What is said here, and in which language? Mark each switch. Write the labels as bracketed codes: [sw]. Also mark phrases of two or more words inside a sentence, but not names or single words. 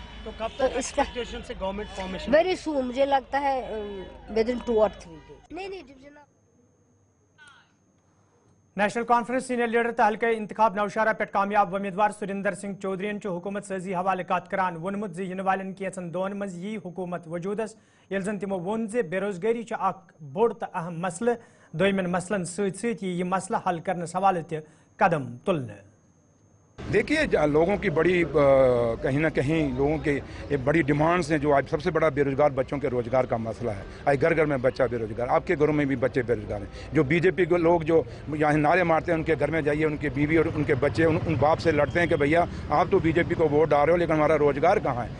[hi] तो कब तक एक्सपेक्टेशन से [en] government formation very soon [hi] मुझे लगता है [en] within 2 or 3 days नहीं डिवीजन [ks] नेशनल कॉन्फ्रेंस सीनियर लीडर तो हल्के इंतखाब नौशारा पे कामयाब उम्मीदवार सुरिंदर सिंह चौधरी हुकूमत साजी हवाले कत करान वोनमुत इन वालन कैसन दोन मज यी हुकूमत वजूदस यल जन तमो वोन बेरोजगारी बोड़ तो अहम मसल दोयमन मसलन सत यह मसला हल करने हवाले कदम तुलने। [hi] देखिए लोगों की बड़ी कहीं ना कहीं लोगों के ये बड़ी डिमांड्स हैं। जो आज सबसे बड़ा बेरोजगार बच्चों के रोजगार का मसला है। आज घर घर में बच्चा बेरोजगार, आपके घरों में भी बच्चे बेरोजगार हैं। जो बीजेपी के लोग जो यहाँ नारे मारते हैं, उनके घर में जाइए, उनकी बीवी और उनके बच्चे उन बाप से लड़ते हैं कि भैया आप तो बीजेपी को वोट डाल रहे हो लेकिन हमारा रोजगार कहाँ है।